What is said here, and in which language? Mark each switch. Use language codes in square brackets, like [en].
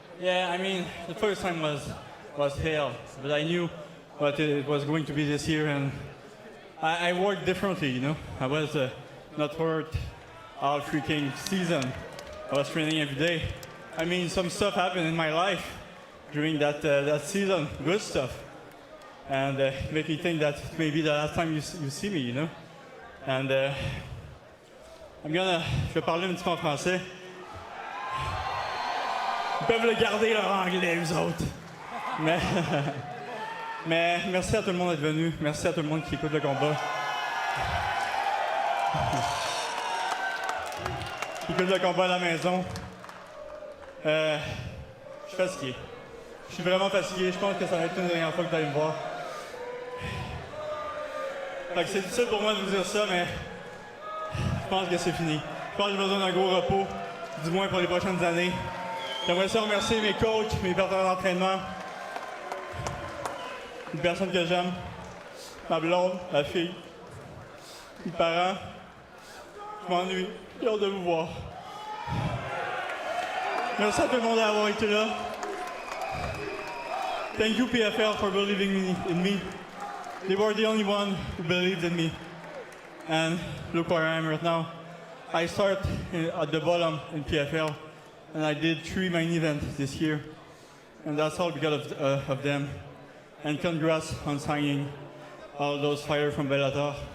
[en] Yeah, I mean, the first time was hell, but I knew what it was going to be this year, and I worked differently, you know. I was not hurt all freaking season. I was training every day. I mean, some stuff happened in my life during that season, good stuff, and make me think that maybe the last time you see me, you know. [fr] And je vais parler un petit peu en français. Ils peuvent le garder leur anglais, eux autres. Mais merci à tout le monde d'être venu. Merci à tout le monde qui écoute le combat. Qui écoute le combat à la maison. Je suis fatigué. Je suis vraiment fatigué. Je pense que ça va être une dernière fois que vous allez me voir. Fait que c'est difficile pour moi de vous dire ça, mais je pense que c'est fini. Je pense que j'ai besoin d'un gros repos, du moins pour les prochaines années. J'aimerais ça remercier mes coachs, mes partenaires d'entraînement, les personnes que j'aime, ma blonde, ma fille, mes parents. Je m'ennuie, j'ai hâte de vous voir. Merci à tout le monde d'avoir été là. [en] Thank you PFL for believing in me. They were the only one who believed in me. And look where I am right now. I started at the bottom in PFL, and I did 3 main events this year. And that's all because of them. And congrats on signing all those fighters from Bellator.